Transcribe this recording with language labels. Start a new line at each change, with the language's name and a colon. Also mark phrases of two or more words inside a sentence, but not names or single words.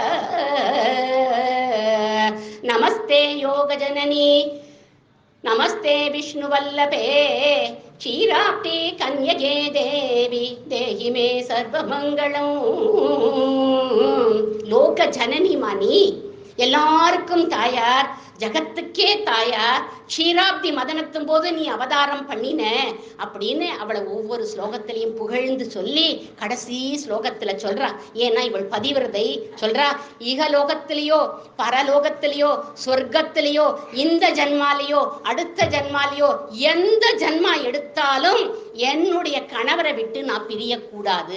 Sanskrit: नमस्ते योगजननी नमस्ते विष्णुवल्लभे क्षीराब्धि कन्यके देवी देहि मे सर्वमङ्गलं लोक जननी मानी
Tamil: எல்லாருக்கும் தாயார், ஜகத்துக்கே தாயார், க்ஷீராப்தி மதனத்தும் போது நீ அவதாரம் பண்ணின அப்படின்னு அவளை ஒவ்வொரு ஸ்லோகத்திலையும் புகழ்ந்து சொல்லி கடைசி ஸ்லோகத்துல சொல்றா. ஏன்னா இவள் பதிவிரதை சொல்றா, ஈகலோகத்திலேயோ பரலோகத்திலேயோ சொர்க்கத்திலேயோ இந்த ஜன்மாலேயோ அடுத்த ஜன்மாலேயோ எந்த ஜன்மா எடுத்தாலும் என்னுடைய கணவரை விட்டு நான் பிரியக்கூடாது.